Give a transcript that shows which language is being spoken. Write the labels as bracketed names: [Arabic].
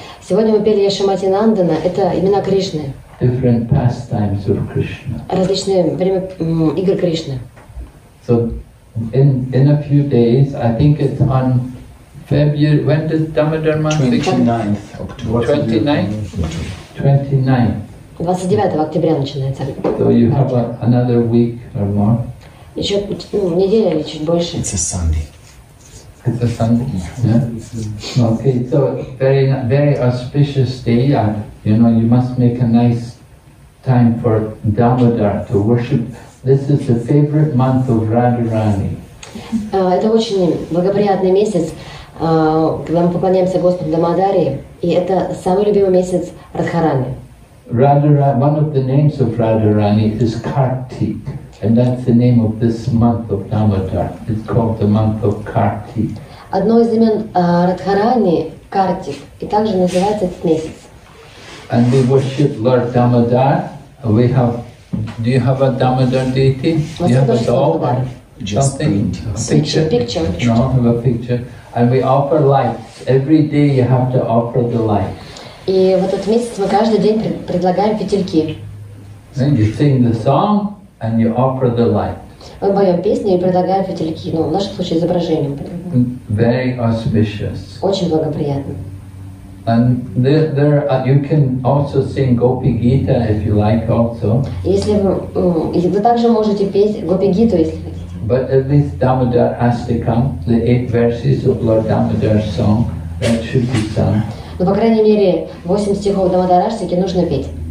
[Russian] Сегодня мы пели Яшоматинандана, это имена Кришны. [English] Different pastimes of Krishna. [Russian] Различные время игр Кришны. [English] So in a few days, I think it's on February. When does Damodar month begin? 29th October. 29th. 29th. [Russian] 29 октября начинается. [English] So you have another week or more. [Russian] Еще неделя или чуть больше. [English] It's a Sunday. It's a Sunday. Yeah. Okay. So very auspicious day. You know, you must make a nice time for Damodar to worship. This is the favorite month of Radharani. [Russian] Это очень благоприятный месяц, когда мы поклоняемся Господу Дамодаре, и это самый любимый месяц Радхарани. [English] One of the names of Radharani is Kartik, and that's the name of this month of Damodar. It's called the month of Kartik. [Russian] Одно из имен Радхарани – Картик, и также называется этот месяц. [English] And we worship Lord Damodar. We have. Do you have a Damodar deity? Do you have a doll or something? A picture? No, I have a picture. And we offer lights. Every day you have to offer the light. [Russian] И в этот месяц мы каждый день предлагаем фитильки. [English] Then you sing the song and you offer the light. [Russian] Мы поем песни и предлагаем фитильки, в нашем случае изображением. [English] Very auspicious. [Russian] Очень благоприятно. [English] And you can also sing Gopi Gita if you like also. [Russian] Если вы также можете петь Гопи Гиту, если хотите. [English] But at least Damodar Astakam, the 8 verses of Lord Damodar's song, that should be sung. [Russian] Но, по крайней мере, 8 стихов Дамодараштаки нужно петь.